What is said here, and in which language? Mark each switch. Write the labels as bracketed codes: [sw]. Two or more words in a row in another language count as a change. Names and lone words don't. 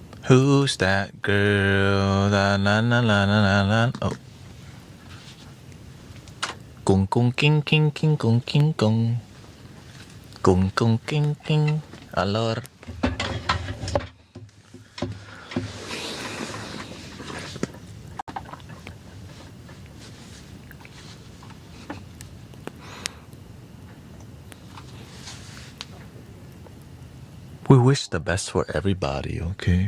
[en] Who's that girl? La la la la la la. Oh. Kung kung king king king kung king kung. Kung kung king king. Alor. We wish the best for everybody, okay?